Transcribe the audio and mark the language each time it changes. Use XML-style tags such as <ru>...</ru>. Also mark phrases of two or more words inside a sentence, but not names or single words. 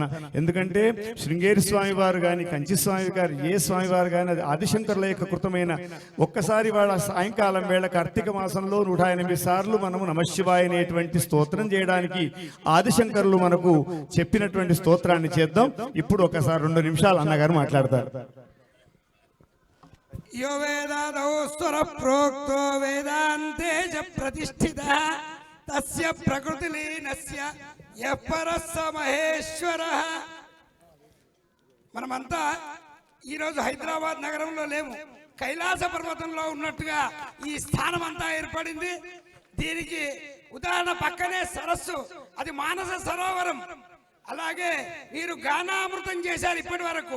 <te>ఎందుకంటే శృంగేరి స్వామి వారు కానీ కంచి స్వామి గారు ఏ స్వామి వారు కానీ అది ఆదిశంకరుల యొక్క కృతమైన ఒక్కసారి వాళ్ళ సాయంకాలం వేళ కార్తీక మాసంలో 108 సార్లు మనము నమశివాయ అనేటువంటి స్తోత్రం చేయడానికి ఆదిశంకరులు మనకు చెప్పినటువంటి స్తోత్రాన్ని చేద్దాం. ఇప్పుడు ఒకసారి 2 నిమిషాలు అన్నగారు మాట్లాడతారు.</te> <sa>यो वेदादौ स्वर प्रोक्तो वेदान्ते च प्रतिष्ठितः तस्य प्रकृतिलीनस्य यः परः स महेश्वरः.</sa> <te>మనమంతా ఈరోజు హైదరాబాద్ నగరంలో లేము, కైలాస పర్వతంలో ఉన్నట్టుగా ఈ స్థానం అంతా ఏర్పడింది. దీనికి ఉదాహరణ పక్కనే సరస్సు, అది మానస సరోవరం. అలాగే మీరు గానామృతం చేశారు ఇప్పటి వరకు.</te>